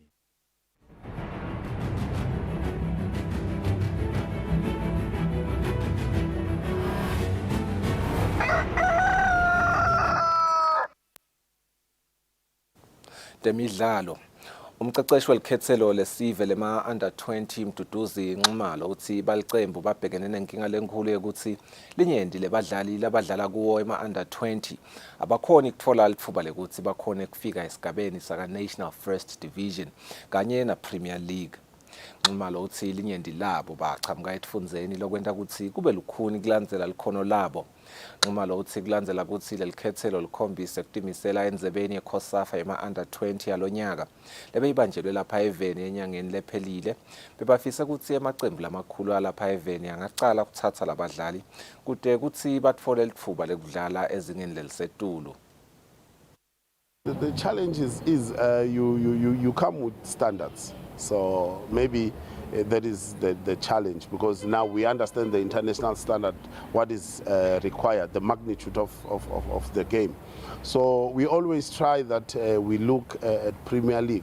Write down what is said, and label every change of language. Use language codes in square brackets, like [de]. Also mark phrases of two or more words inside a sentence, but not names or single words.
[ss] Demidlalo umceceshi welikhethelo lesive lema under 20 Mduduzi Nxumalo uthi balicembu babhekene nenkinga lenkulu ukuthi linyendi lebadlali labadlala kuwo ema under 20 abakhona ukuthola lithuba lekuthi bakhona kufika esigabeni saka National First Division kanye na Premier League. Nxumalo uthi linyendi labo baqhamuka etifundzeni lokwenta ukuthi kube lukhuni kulandzela likhono labo. Nxumalo uthi kulandzela ukuthi lelikhethelo likhombise kutimisela endzebeni yeKhosafa yema under 20 yalonyaka lebeyibanjelwe lapha eveni enyangeni lephelile bebafisa ukuthi emacembu lamakhulu alapha eveni angacala kuthatha labadlali kude kuthi batfole lithuba lekudlala ezingeni lelisetulu. [en] The challenge is you come with standards. So maybe that is the challenge, because now we understand the international standard, what is required, the magnitude of the game. So we always try that we look at Premier League.